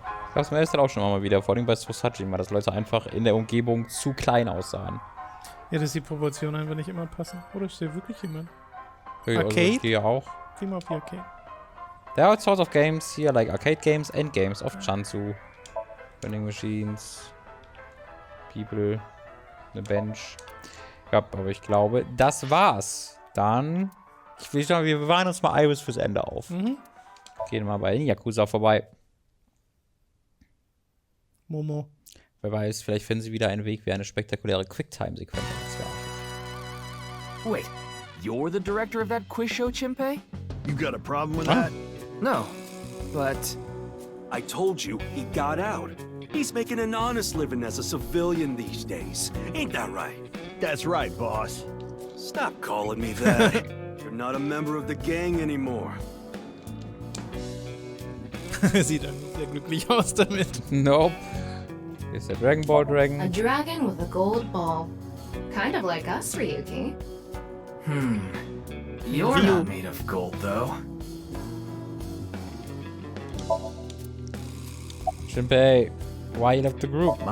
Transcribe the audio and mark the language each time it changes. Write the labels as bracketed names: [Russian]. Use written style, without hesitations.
[German] Ich hab's mir erst auch schon mal wieder, vor allem bei Sosaji, dass Leute einfach in der Umgebung zu klein aussahen. Ja, dass die Proportionen einfach nicht immer passen. Oder ist der wirklich jemand? Also, Arcade? ich gehe auch. Geh mal auf die Arcade. [English] There are all sorts of games here, like arcade games and games of Chansu. Vending machines. People. Eine Bench. [German] Ja, aber ich glaube, das war's. Dann, ich will sagen, wir bewahren uns mal Iris fürs Ende auf. Mhm. Gehen mal bei den Yakuza vorbei. Momo. Wer weiß, vielleicht finden sie wieder einen Weg, wie eine spektakuläre Quicktime-Sequenz zu [English] Wait, you're the director of that quiz show, Chimpei? You got a problem with Huh? that? No, but I told you he got out. He's making an honest living as a civilian these days. Ain't that right? That's right, boss. Stop calling me that. You're not a member of the gang anymore. [German] Sieht er nicht sehr glücklich aus damit. [English] Nope. Here's a Dragon Ball Dragon. A dragon with a gold ball. Kind of like us, Ryuki. You're not made of gold, though. Shinpei, why you left the group?